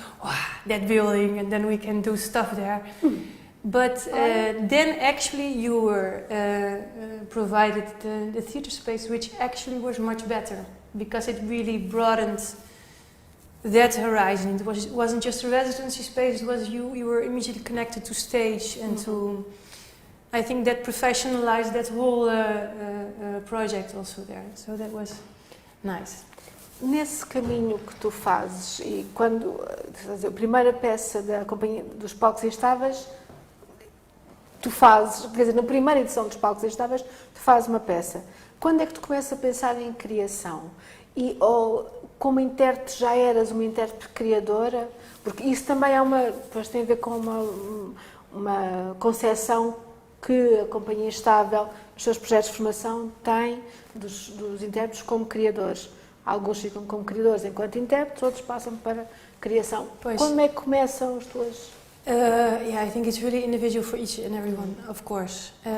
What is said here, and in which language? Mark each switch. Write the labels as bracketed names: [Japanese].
[English] Wow, that building, and then we can do stuff there. But then actually you were provided the theater space, which actually was much better, because it really broadened that horizon. It wasn't just a residency space. It was you were immediately connected to stage and to. I think that professionalized that whole project also there. So that was nice. [Portuguese] Nesse caminho que tu fazes e quando a primeira peça da companhia dos Palcos Instáveis, tu fazes, quer dizer, na primeira edição dos Palcos Instáveis, tu fazes uma peça. Quando é que tu começas a pensar em criação? E ou como intérprete já eras uma intérprete criadora? Porque isso também é depois tem a ver com uma concepção que a Companhia Instável, nos seus projetos de formação, tem dos intérpretes como criadores. Alguns ficam como criadores enquanto intérpretes, outros passam para criação. Pois. Como é que começam as tuas... [English] Yeah, I think it's really individual for each and everyone, of course.